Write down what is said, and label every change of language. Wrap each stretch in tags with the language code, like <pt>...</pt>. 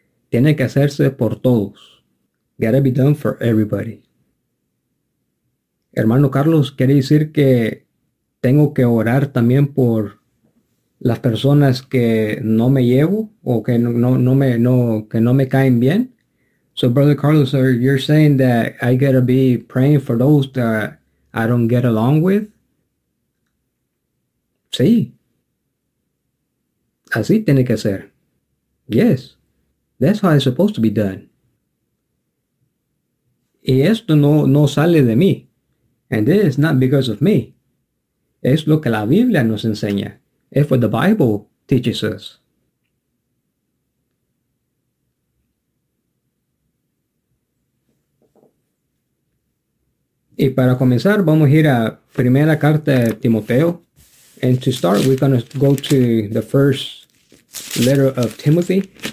<es>Tiene que hacerse por todos.</es> <en>Gotta be done for everybody.</en> <es>Hermano Carlos, ¿quiere decir que tengo que orar también por las personas que no me llevo o que no me caen bien?</es> <en>So Brother Carlos, sir, you're saying that I gotta be praying for those that I don't get along with?</en> <es>Sí. Así tiene que ser.</es> <en>Yes. That's how it's supposed to be done.</en> <es>Y esto no sale de mí.</es> <en>And this is not because of me.</en> <es>Es lo que la Biblia nos enseña.</es> <en>It's what the Bible teaches us.</en> <es>Y para comenzar, vamos a ir a primera carta de Timoteo.</es> <en>And to start, we're going to go to the first letter of Timothy.</en>